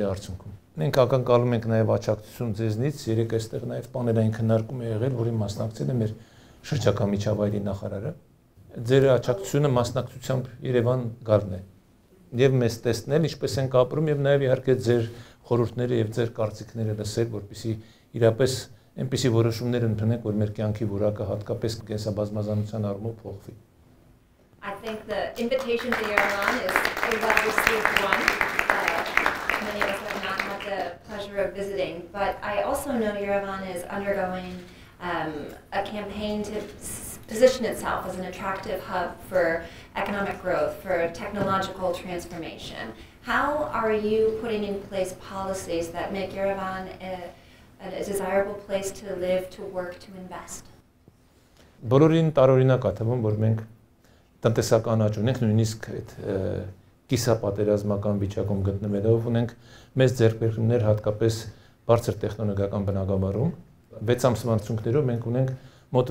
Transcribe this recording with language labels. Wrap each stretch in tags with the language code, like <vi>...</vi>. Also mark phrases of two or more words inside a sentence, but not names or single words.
<hy>արդյունքում։ Մենք ակնկալում ենք նաեւ աջակցություն ձեզնից, երեք այստեղ նաեւ պանելային քննարկում է եղել, որին մասնակցել է մեր շրջակա միջավայրի նախարարը։ Ձեր աջակցությունը մասնակցությամբ Երևան գալն է եւ մեզ տեսնել, ինչպես ենք ապրում եւ նաեւ իհարկե ձեր խորհուրդները եւ ձեր կարծիքները լսել, որպեսզի իրապես այնպիսի որոշումներ ընդունենք, որ մեր կյանքի որակը հատկապես կենսաբազմազանության առումով փոխվի։</hy> <en>I think the invitation to Yerevan is a well-received one. Many of us have not had the pleasure of visiting, but I also know Yerevan is undergoing a campaign to position itself as an attractive hub for economic growth, for technological transformation. How are you putting in place policies that make Yerevan a desirable place to live, to work, to invest?</en> <hy>Բոլորին տարօրինակ է թվում, որ մենք տնտեսական աճ ունենք, նույնիսկ այդ կիսապատերազմական վիճակում գտնվելով ունենք մեծ ձեռքբերումներ հատկապես բարձր տեխնոլոգիական բնագավառում։ 6 ամսվա արդյունքներով մենք ունենք մոտ</hy>